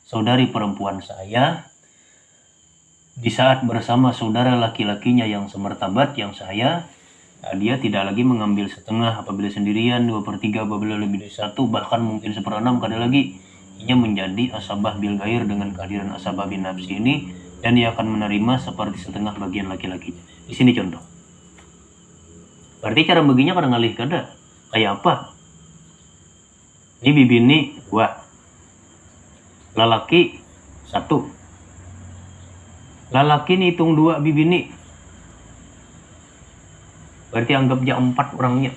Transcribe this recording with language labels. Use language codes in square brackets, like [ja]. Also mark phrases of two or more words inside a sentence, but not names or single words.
[id] saudari perempuan saya, di saat bersama saudara laki-lakinya yang semertabat, yang saya, dia tidak lagi mengambil setengah apabila sendirian, 2/3 apabila lebih dari 1, bahkan mungkin 1/6 kadang lagi. Ia menjadi [ar] asabah bil gair [id] dengan kehadiran [ar] asabah bin nafsi [id] ini, dan ia akan menerima seperti setengah bagian laki-lakinya. Di sini contoh. Berarti cara baginya kadang ngalih kada. [bjn] Kayak apa? Ini bibini 2, lalaki 1. Lalaki ini hitung 2 bibini, berarti anggap aja 4 orangnya.